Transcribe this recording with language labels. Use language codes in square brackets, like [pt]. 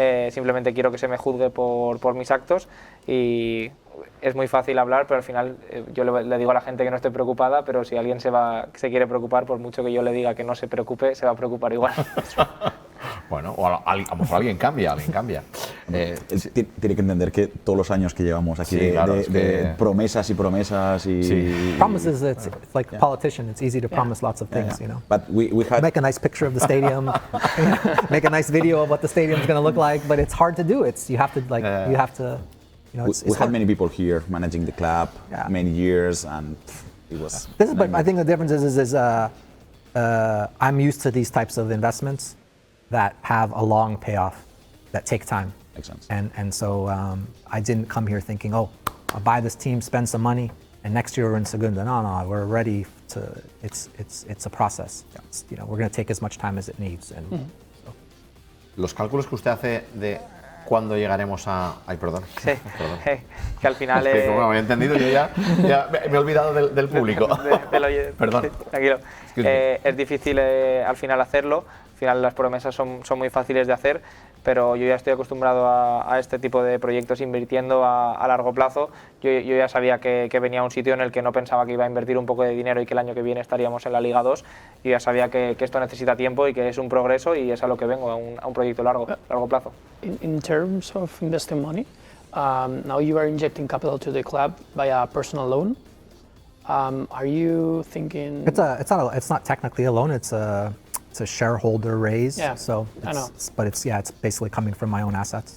[es] Simplemente quiero que se me juzgue por mis actos, y es muy fácil hablar, pero al final yo le digo a la gente que no estoy preocupada, pero si alguien se quiere preocupar, por mucho que yo le diga que no se preocupe, se va a preocupar igual. Bueno, o a lo mejor alguien cambia. Tiene que entender que todos los años que llevamos aquí de promesas y promesas y... Sí. [en] Promises, it's like a politician, it's easy to promise lots of things, you know. But we had... Make a nice picture of the stadium, make a nice video of what the stadium's going to look like, but it's hard to do. You have to, we had many people here managing the club many years, and it was... But I think the difference is I'm used to these types of investments that have a long payoff, that take time. Makes sense. And so I didn't come here thinking, oh, I'll buy this team, spend some money, and next year we're in Segunda. No, we're ready to. It's a process. It's, we're going to take as much time as it needs. And so. [es] Los cálculos que usted hace de cuándo llegaremos a. Ay, perdón. Sí, Perdón. que al final. Es que como me he entendido, yo ya me he olvidado del público. Perdón. Sí, tranquilo. Es difícil al final hacerlo. Al final las promesas son muy fáciles de hacer, pero yo ya estoy acostumbrado a este tipo de proyectos invirtiendo a largo plazo. Yo ya sabía que venía a un sitio en el que no pensaba que iba a invertir un poco de dinero y que el año que viene estaríamos en la Liga 2. Yo ya sabía que esto necesita tiempo y que es un progreso, y es a lo que vengo, a un proyecto largo plazo. [en] In terms of investing money, now you are injecting capital to the club via personal loan. Are you thinking? It's not technically a loan. It's a shareholder raise. Yeah, so I know. But it's basically coming from my own assets.